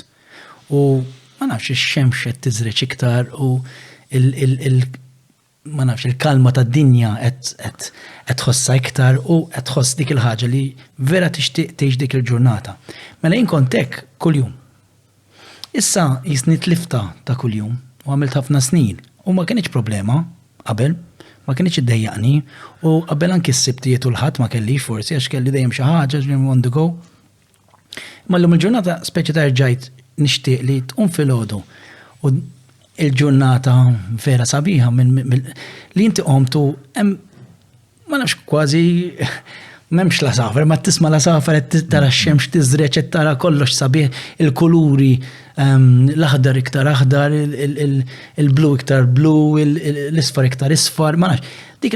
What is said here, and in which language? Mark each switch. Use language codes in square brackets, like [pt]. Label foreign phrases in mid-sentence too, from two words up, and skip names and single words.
[mt] U ma nafx ix-xemx qed tiżreċ iktar u ma nafx il-kalma tad-dinja qed tħossha iktar u qed tħoss dik il-ħaġa li vera tixtieq tgħix dik il-ġurnata. Mela jien kont hekk kuljum. Issa jisni tlifta ta' kuljum u għamilt ħafna snin u ma kienx problema qabel, ma kienx iddejjaqni u qabel anki s-sibtijiet u l-ħadd ma kellix forsi għax kelli dejjem xi ħaġa [en] on the go. [mt] Ma llum il-ġurnata speċi ta' rġajt nixtieq li tqum filgħodu u il-ġurnata vera sabiħa li inti qomtu ma nafx kważi m'hemmx la safar, ma tisma' la safar qed tara x-xemx tiżreċ qed tara kollox sabiħ, il-kuluri l-aħdar iktar aħdar, il-blu iktar blu, l-isfar iktar isfar, ma nafx.